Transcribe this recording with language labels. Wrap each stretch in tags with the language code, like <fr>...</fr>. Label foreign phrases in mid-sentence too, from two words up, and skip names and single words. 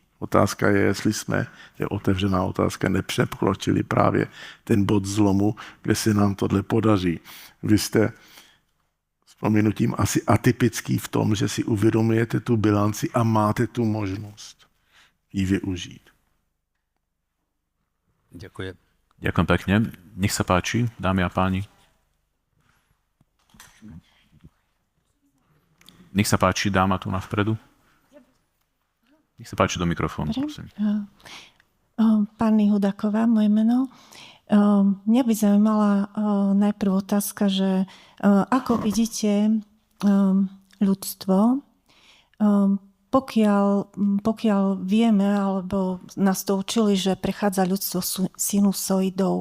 <cs>Otázka je, jestli jsme, je otevřená otázka, nepřekročili právě ten bod zlomu, kde se nám tohle podaří. Vy jste s prominutím asi atypický v tom, že si uvědomujete tu bilanci a máte tu možnost ji využít.</cs> <sk>Ďakujem. Ďakujem pekne. Nech sa páči, dámy a páni. Nech sa páči, dáma tu na vpredu. Nech sa páči do mikrofónu, prosím. Pani Hudáková, moje meno. Mňa by zaujímala najprv otázka, že ako vidíte ľudstvo, pokiaľ vieme, alebo nás to učili, že prechádza ľudstvo sinusoidou.</sk>